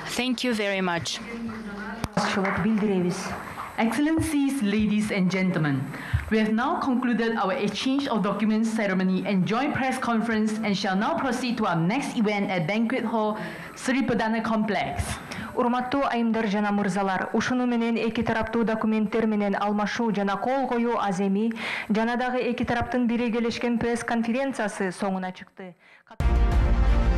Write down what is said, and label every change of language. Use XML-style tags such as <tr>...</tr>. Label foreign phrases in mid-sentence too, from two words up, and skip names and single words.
<en>Thank you very much. Excellencies, ladies and gentlemen, we have now concluded our exchange of documents ceremony and joint press conference and shall now proceed to our next event at Banquet Hall, Sri Perdana Complex.</en> <ky>Урматтуу айымдар жана мырзалар, ушуну менен эки тараптуу документтер менен алмашуу жана кол коюу аземи жана дагы эки тараптын биригелешкен пресс конференциясы соңуна чыкты.</ky>